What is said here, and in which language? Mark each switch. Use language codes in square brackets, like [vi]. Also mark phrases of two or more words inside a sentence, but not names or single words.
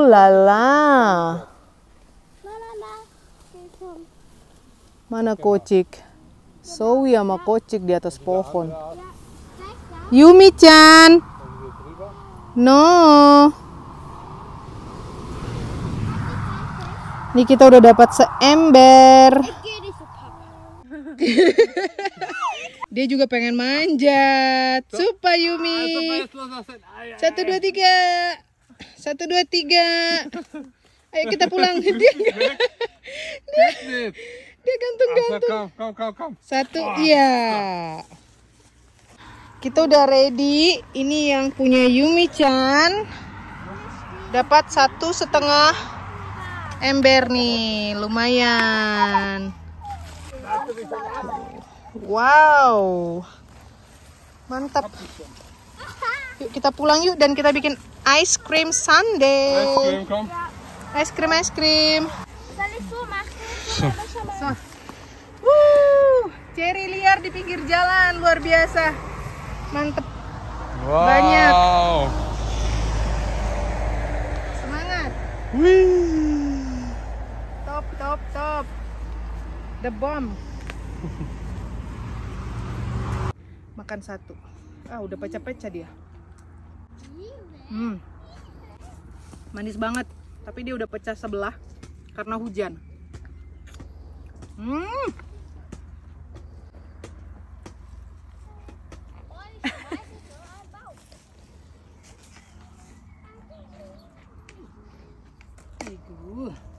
[de] Lala. Geh schon. [id] Mana Kocik? Zoe sama Kocik di atas pohon. [de] Ja, Yumi-chan. dann wieder drüber. No. [id] Nih kita udah dapat seember. [de] Geh nicht so papa. [id] Dia juga pengen manjat. Supa [de] Also Yumi. weißt du, was das [id] 1, 2, 3. 1, 2, 3. Ayo kita pulang. Dia gantung-gantung. [de] Kom. [id] 1, iya. Kita udah ready. Ini yang punya Yumi-chan. Dapat 1,5 ember nih, lumayan. Wow, mantap. Yuk kita pulang yuk dan kita bikin [en] ice cream sundae. [de] Kom. [en] Ice cream. [de] Soll ich so machen? So. [id] Cherry liar di pinggir jalan, luar biasa. Mantep. Wow. Banyak. Semangat. Wih. [en] Top. The bomb. [id] Makan 1. Udah pecah-pecah dia. Manis banget. Tapi dia udah pecah sebelah karena hujan. Aduh.